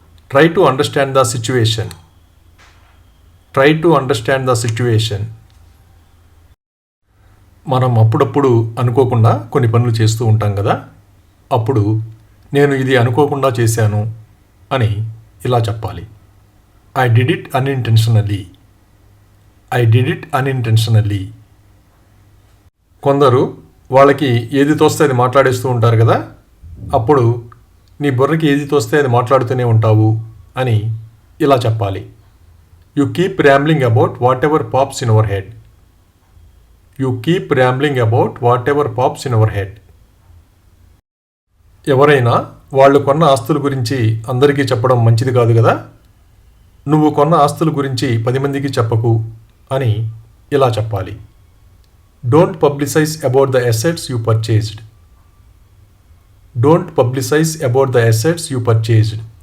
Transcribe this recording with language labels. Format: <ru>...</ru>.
<en>Try to understand the situation. Try to understand the situation.</en> <te>మనం అప్పుడప్పుడు అనుకోకుండా కొన్ని పనులు చేస్తూ ఉంటాం కదా. అప్పుడు నేను ఇది అనుకోకుండా చేశాను అని ఇలా చెప్పాలి.</te> <en>I did it unintentionally. I did it unintentionally.</en> <te>కొందరు వాళ్ళకి ఏది తోస్తే అది మాట్లాడేస్తూ ఉంటారు కదా. అప్పుడు నీ బుర్రకి ఏది తోస్తే అది మాట్లాడుతూనే ఉంటావు అని ఇలా చెప్పాలి.</te> <en>You keep rambling about whatever pops in our head. You keep rambling about whatever pops in our head.</en> <te>ఎవరైనా వాళ్ళు కొన్న ఆస్తుల గురించి అందరికీ చెప్పడం మంచిది కాదు కదా. నువ్వు కొన్న ఆస్తుల గురించి 10 మందికి చెప్పకు అని ఇలా చెప్పాలి.</te> <en>Don't publicize about the assets you purchased. Don't publicize about the assets you purchased.</en>